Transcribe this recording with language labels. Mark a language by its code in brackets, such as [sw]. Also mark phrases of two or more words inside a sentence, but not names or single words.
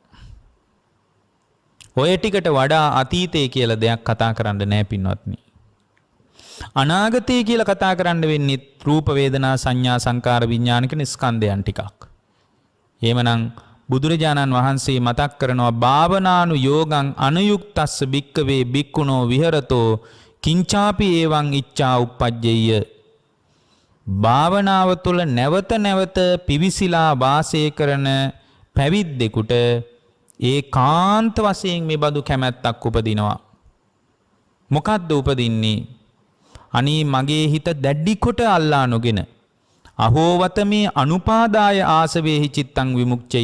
[si] ඔය ටිකට වඩා අතීතය කියලා දෙයක් කතා කරන්න නැහැ පින්වත්නි. අනාගතය කියලා කතා කරන්න වෙන්නේ රූප වේදනා සංඥා සංකාර විඥාන කියන ස්කන්ධයන් ටිකක්. එහෙමනම් බුදුරජාණන් වහන්සේ මතක් කරනවා [pi] භාවනානු යෝගං අනුයුක්තස්ස භික්කවේ භික්ඛුනෝ විහෙරතෝ කිංචාපි එවං ඉච්ඡා උප්පජ්ජේය. [si] භාවනාව තුළ නැවත නැවත පිවිසිලා වාසය කරන පැවිද්දෙකුට ඒකාන්ත වශයෙන් මේ බඳු කැමැත්තක් උපදිනවා. මොකද්ද උපදින්නේ? අනී මගේ හිත දැඩි කොට අල්ලා නොගෙන අහෝවත [pi] මේ අනුපාදාය ආසවේහි චිත්තං විමුක්ඛය.